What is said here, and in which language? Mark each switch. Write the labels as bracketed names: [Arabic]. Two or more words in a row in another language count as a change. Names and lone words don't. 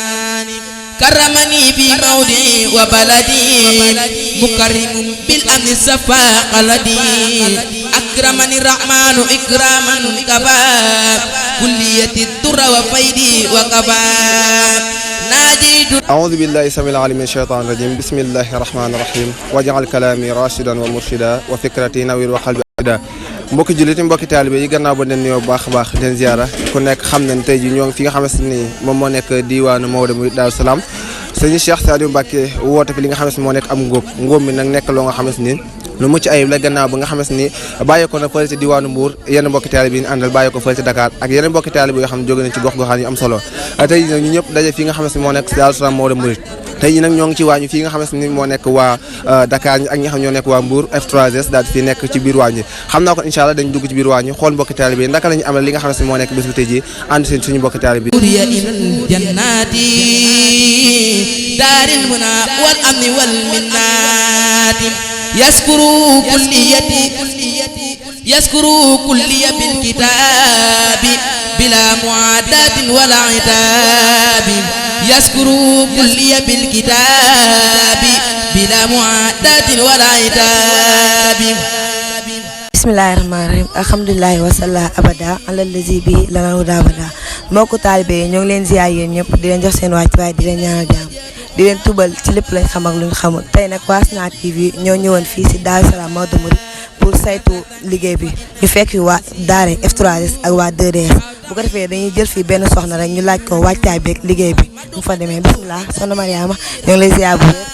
[Arabic] كرمني في موضعي وبلدي مكرم بالأمن الصفا قلدي أكرمني الرحمن إكراما كفى كلية الدر وفيدي وكفى ناجيت أعوذ بالله السميع العليم من الشيطان الرجيم بسم الله الرحمن الرحيم واجعل كلامي راشدا ومرشدا وفكرتي نوير وقلبي أرشدا [Wolof] mbokki jullit yi mbokki taalibe yi gannaaw ba leen nuyoo bu baax a baax den ziara ku nekk xam nañ tey ji ñoo ngi fi nga xamante ni moom moo nekk diwaanu Maodo muy Daaru Salaam sëñ Cheikh Saliou Mbacké woote fi li nga xamante ni moo nekk am ngóob mi nag nekk loo nga xamante ni lu mucc ayib la gannaaw ba nga xamante ni bàyyi ko na fële ci diwaanu Mbour yenn mbokki taalibe yi ñu àndal bàyyi ko fële ci Dakar ak yeneen mbokki taalibe yoo xam ne jóge nañ ci gox-goxaan yu am solo tey ji nag ñu ñëpp daje fi nga xamante ni moo nekk Daaru Salaam Maodo Mouride tey jii nag ñoo ngi ci waañu fii nga xamante ni moo nekk waa Dakar ak ñi nga xam ñoo nekk waa Mbour F3S daal di fi nekk ci biir waañ xam naa ko [Arabic] إن شاء الله [Wolof] dañ dugg ci biir waañu xool mbokki taalibe yi ndaka la ñu amal li nga xamante ni moo nekk bés bu tey jii ànd seen suñu mbokki taalibe yi [Arabic] إلى الجنة دار المنى والأمن والمنة يسكر كلية بالكتاب بلا معاداة ولا إتعاب يسكر كلية بالكتاب بلا معاداة ولا إتعاب yaskuru kulliya bil kitabi bila muadatin wala itabi بسم الله الرحمن الرحيم الحمد لله وصلى أبدا على الذي بي لنا الهدى أبدا [Wolof] mbokku taalibe yi ñoo ngi leen ziyaar yéen ñëpp di leen jox seen wàcc waaye di leen ñaanal jàmm di leen tubal ci lépp lañ xam ak luñ xamul tey nag waa Asna TV ñoo ñëwoon fii si Daaru Salaam Maodo Mouride pour saytu liggéey bi ñu fekk waa daare F3S ak waa 2DS bu ko defee dañuy jël fii benn soxna rek ñu laaj ko wàccaay beeg liggéey bi mu fa demee bisimilah soxna Mariama ñoo ngi lay ziyaar bu wér.